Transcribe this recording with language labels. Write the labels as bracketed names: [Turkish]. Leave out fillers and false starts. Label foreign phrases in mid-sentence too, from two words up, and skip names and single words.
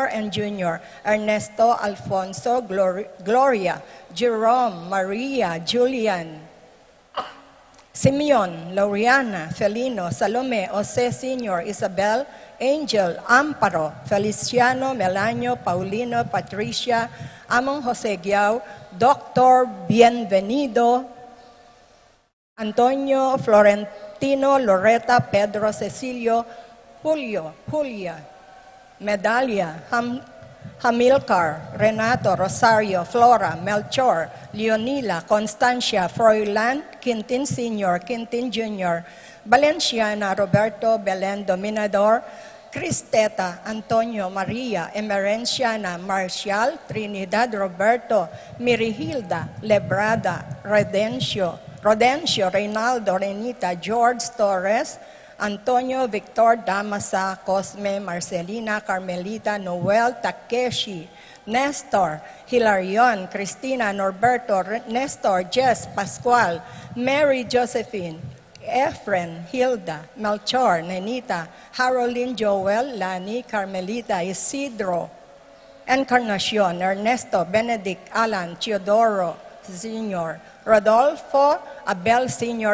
[English] and Jr., Ernesto, Alfonso, Gloria, Jerome, Maria, Julian, Simeon, Lauriana, Felino, Salome, Jose Sr., Isabel, Angel Amparo, Feliciano, Melanio, Paulino, Patricia, Among Jose Giao, Dr. Bienvenido, Antonio, Florentino, Loretta, Pedro, Cecilio, Julio, Julia, Medalia, Hamilcar, Renato, Rosario, Flora, Melchor, Leonila, Constancia, Froilan, Quintin Sr., Quintin Jr., Valenciana, Roberto, Belen, Dominador, Cristeta, Antonio, Maria, Emerenciana, Marcial, Trinidad, Roberto, Mirihilda, Lebrada, Rodencio, Reynaldo, Renita, George Torres, Antonio, Victor, Damasa, Cosme, Marcelina, Carmelita, Noel, Takeshi, Nestor, Hilarion, Cristina, Norberto, Nestor, Jess, Pascual, Mary Josephine, Efren, Hilda, Melchor, Nenita, Haroline, Joel, Lani, Carmelita, Isidro, Encarnacion, Ernesto, Benedict, Alan, Teodoro, Sr., Rodolfo, Abel Sr.